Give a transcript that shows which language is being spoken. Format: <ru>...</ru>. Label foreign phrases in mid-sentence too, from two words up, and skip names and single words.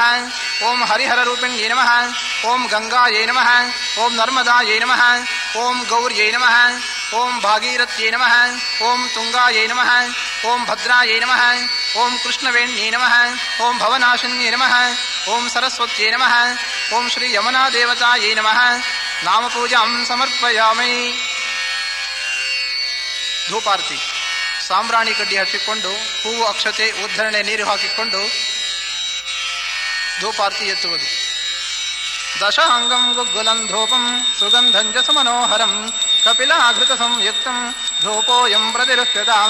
<sa>ಓಂ ಹರಿಹರರೂಪಿಣ್ಯೇ ನಮಃ. ಓಂ ಗಂಗಾಯೇ ನಮಃ. ಓಂ ನರ್ಮದಾಯೇ ನಮಃ. ಓಂ ಗೌರ್ಯೇ ನಮಃ. ಓಂ ಭಾಗೀರಥ್ಯೇ ನಮಃ. ಓಂ ತುಂಗಾಯೇ ನಮಃ. ಓಂ ಭದ್ರಾಯೇ ನಮಃ. ಓಂ ಕೃಷ್ಣವೇಣ್ಯೇ ನಮಃ. ಓಂ ಭವನಾಶಿನ್ಯೇ ನಮಃ. ಓಂ ಸರಸ್ವತ್ಯೇ ನಮಃ. ಓಂ ಶ್ರೀ ಯಮುನಾ ದೇವತಾಯೇ ನಮಃ. ನಾಮಪೂಜಾಂ ಸಮರ್ಪಯಾಮಿ.</sa> <kn>ಧೂಪಾರ್ತಿ. ಸಾಂಬ್ರಾಣಿ ಕಡ್ಡಿ ಹಚ್ಚಿಕೊಂಡು ಹೂವು, ಅಕ್ಷತೆ, ಉದ್ಧರಣೆ, ನೀರು ಹಾಕಿಕೊಂಡು ಧೂಪಾರ್ತಿ ಎತ್ತುವುದು.</kn> <sa>ದಶಾಂಗಂ ಗುಗ್ಗುಲಂ ಧೂಪಂ ಸುಗಂಧಂಜ ಸುಮನೋಹರಂ ಕಪಿಲಾಘೃತ ಸಂಯುಕ್ತಂ ಧೂಪೋಯಂ ಪ್ರತಿರುಹ್ಯತಾಂ.</sa>